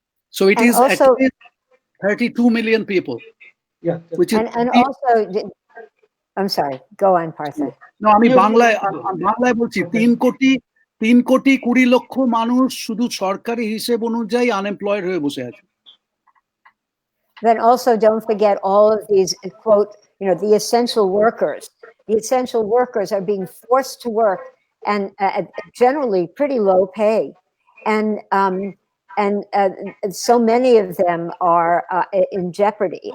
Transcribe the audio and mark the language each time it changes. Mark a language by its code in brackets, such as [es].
[en] So it is also 32 million people. Yeah. Which is also, I'm sorry, go on, Partha. [bn] No, আমি বাংলায় বলছি 3 কোটি 20 লক্ষ মানুষ শুধু সরকারি হিসেব অনুযায়ী আনএমপ্লয়েড হয়ে বসে আছে। [en] Then also don't forget all of these, quote, you know, the essential workers. The essential workers are being forced to work, and generally pretty low pay. And so many of them are in jeopardy.